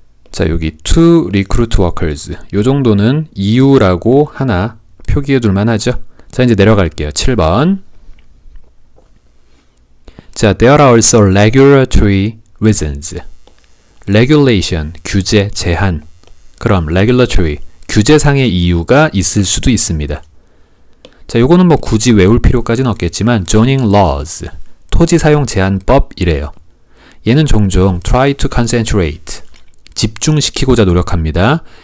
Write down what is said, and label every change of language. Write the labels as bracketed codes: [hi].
[ko] 자, 여기 [en] to recruit workers, [ko] 요 정도는 이유라고 하나 표기해 둘 만하죠. 자, 이제 내려갈게요. 7번. [en] 자, there are also regulatory reasons. [ko] regulation, 규제, 제한. 그럼 regulatory, 규제상의 이유가 있을 수도 있습니다. 자, 요거는 굳이 외울 필요까지는 없겠지만 zoning laws, 토지 사용 제한법이래요. 얘는 종종 [en] try to concentrate, [ko] 집중시키고자 노력합니다.